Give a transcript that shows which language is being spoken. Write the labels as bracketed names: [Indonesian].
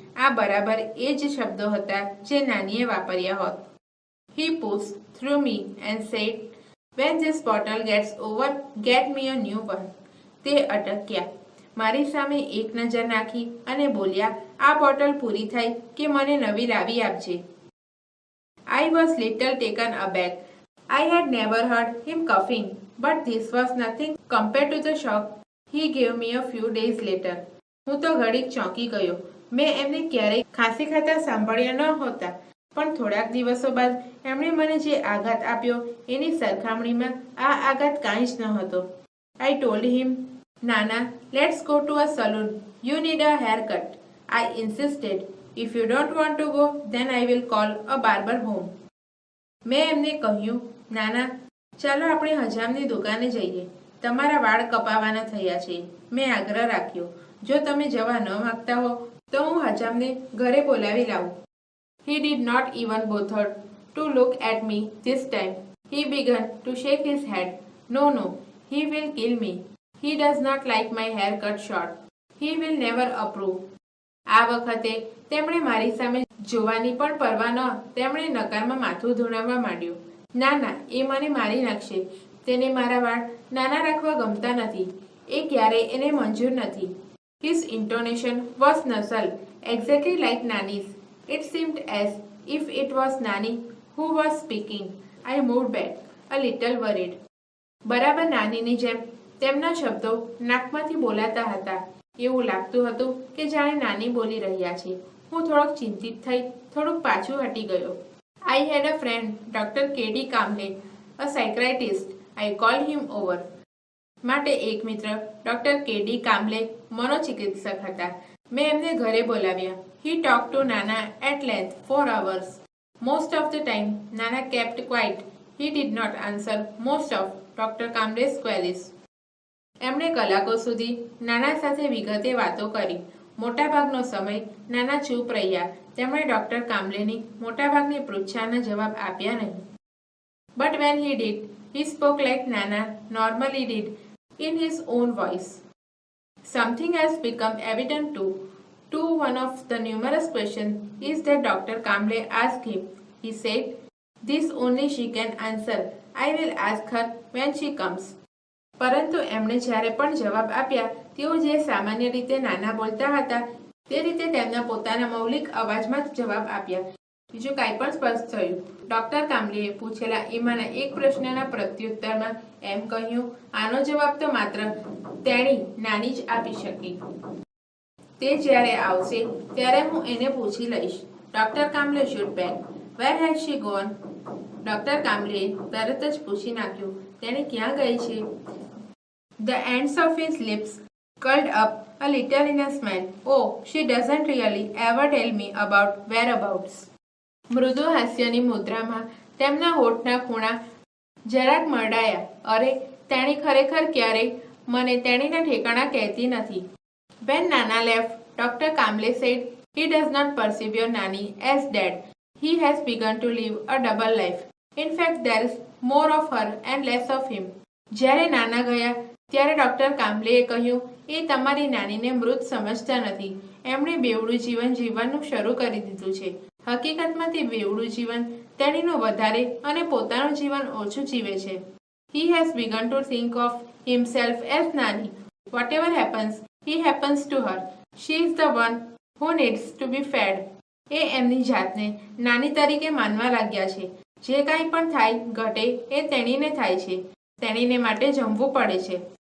[Gujarati] આ બરાબર એ જ શબ્દો હતા જે નાનીએ વાપર્યા હોત. [English] He pushed through me and said, when this bottle gets over, get me a new one. [Gujarati] તે અટક્યા. મારી સામે એક નજર નાખી અને બોલ્યા, આ બોટલ પૂરી થાય કે મને નવી લાવી આપજે. [English] I was little taken aback. I had never heard him coughing, but this was nothing compared to the shock he gave me a few days later. [Gujarati] હું તો ઘડીક ચોંકી ગયો. મેં એમને ક્યારેય ખાંસી ખાતા સાંભળ્યા ન હોતા, પણ થોડાક દિવસો બાદ એમણે મને જે આઘાત આપ્યો એની સરખામણીમાં આ આઘાત કાંઈ જ ન હતો. [English] I told him, Nana, let's go to a salon. You need a haircut. I insisted. If you don't want to go, then I will call a barber home. [Gujarati] મેં એમને કહ્યું, નાના, ચાલો આપણે હજામની દુકાને જઈએ. તમારા વાળ કપાવાના થયા છે. મેં આગ્રહ રાખ્યો. જો તમે જવા ન માગતા હો તો હું હજામને ઘરે બોલાવી લાવું. [English] He did not even bother to look at me this time. He began to shake his head. No, no, he will kill me. He does not like my hair cut short. He will never approve. [Gujarati] આ વખતે તેમણે મારી સામે જોવાની પણ પરવા ન તેમણે નકારમાં માથું ધુણાવવા માંડ્યું. ના ના, એ મને મારી નાખશે. તેને મારા વાળ નાના રાખવા ગમતા નથી. એ ક્યારેય એને મંજૂર નથી. [English] His intonation was nasal, exactly like Nani's. It seemed as if it was Nani who was speaking. I moved back, a little worried. [Gujarati] બરાબર નાનીની જેમ તેમના શબ્દો નાકમાંથી બોલાતા હતા. એવું લાગતું હતું કે જાણે નાની બોલી રહ્યા છે. હું થોડોક ચિંતિત થઈ થોડુંક પાછું હટી ગયો. [English] I had a friend, Dr. K.D. Kamble, a psychiatrist. I called him over. [Gujarati] માટે એક મિત્ર ડોક્ટર કેડી કામ્બલે મનોચિકિત્સક હતા. મેં એમને ઘરે બોલાવ્યા. [English] He talked to Nana at length for hours. Most of the time, Nana kept quiet. He did not answer most of Dr. Kamble's queries. [Gujarati] એમણે કલાકો સુધી નાના સાથે વિગતે વાતો કરી. મોટાભાગનો સમય નાના ચૂપ રહ્યા. તેમણે ડોક્ટર કામ્બલેની મોટાભાગની પૃચ્છાના જવાબ આપ્યા નહીં. [English] But when he did, he spoke like Nana normally did, in his own voice. Something has become evident to one of the numerous questions is that Dr. Kamble asked him. He said, "This only she can answer. I will ask her when she comes." [Gujarati] પરંતુ એમણે જ્યારે પણ જવાબ આપ્યા તેઓ જે સામાન્ય રીતે નાના બોલતા હતા તે રીતે તેમના પોતાના મૌલિક અવાજમાં જ જવાબ આપ્યા. બીજું કાંઈ પણ સ્પષ્ટ થયું. ડોક્ટર કામ્બલેએ પૂછેલા એમાંના એક પ્રશ્નના પ્રત્યુત્તરમાં એમ કહ્યું, આનો જવાબ તો માત્ર તેણી નાની જ આપી શકી. તે જ્યારે આવશે ત્યારે હું એને પૂછી લઈશ. [English] Doctor Kamble shoot back. Where had she gone? [Gujarati] ડોક્ટર કામ્બલેએ તરત જ પૂછી નાખ્યું, તેણે ક્યાં ગઈ છે? [English] The ends of his lips curled up a little in a smile. Oh, she doesn't really ever tell me about whereabouts. [Gujarati] મૃદુ હાસ્યની મુદ્રામાં તેમના હોઠના ખૂણા જરાક મરડાયા. અરે, તેણી ખરેખર ક્યારેય મને તેણીના ઠેકાણા કહેતી નથી. [English] When Nana left, Dr. Kamble said he does not perceive your Nani as dead. He has begun to live a double life. In fact, there is more of her and less of him. [Gujarati] જ્યારે નાના ગયા ત્યારે doctor કામ્બલેએ કહ્યું, એ તમારી નાનીને મૃત સમજતા નથી. એમણે બેવડું જીવન જીવવાનું શરૂ કરી દીધું છે. હકીકતમાં તે બેવડું જીવન તેણીનું વધારે અને પોતાનું જીવન ઓછું જીવે છે. [English] He has begun to think of himself as Nani. Whatever happens, he happens to her. She is the one who needs to be fed. [Gujarati] એ એમની જાતને નાની તરીકે માનવા લાગ્યા છે. જે કાંઈ પણ થાય ઘટે એ તેણીને થાય છે. તેણીને માટે જમવું પડે છે.